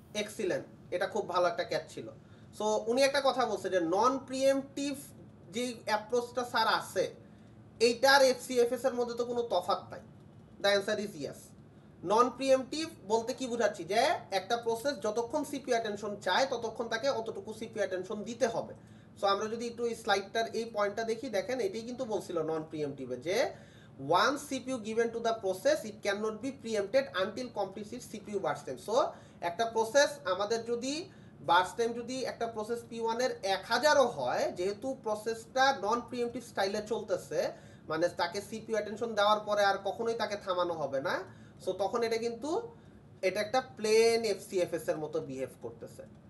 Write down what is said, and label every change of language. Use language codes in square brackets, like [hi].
[bn] Excellent, এটা খুব ভালো একটা ক্যাচ ছিল। সো উনি একটা কথা বলছে যে নন প্রিএমটিভ যে অ্যাপ্রোচটা স্যার আছে, এইটার এফসিএফএস এর মধ্যে তো কোনো তফাৎ নাই। [en] The answer is yes. [bn] Non pre-emptive বলতে কি বুঝাচ্ছি, যে একটা প্রসেস যতক্ষণ সিপিইউ অ্যাটেনশন চায় ততক্ষণ তাকে অতটুকু সিপিইউ অ্যাটেনশন দিতে হবে। সো আমরা যদি একটু এই স্লাইডটার এই পয়েন্টটা দেখি, দেখেন এটাই কিন্তু বলছিল নন প্রিএমটিভে, যে [en] once CPU given to the process it cannot be preempted until completes its CPU burst time. [bn] So একটা প্রসেস আমাদের যদি বার্স্ট টাইম যদি একটা প্রসেস P1 এর 1000ও হয়, যেহেতু প্রসেসটা নন প্রিএমটিভ স্টাইলে চলতেছে, মানে তাকে সিপিইউ অ্যাটেনশন দেওয়ার পরে আর কখনোই তাকে থামানো হবে না, সো তখন এটা কিন্তু এটা একটা প্লেন এফসিএফএস এর মতো বিহেভ করতেছে।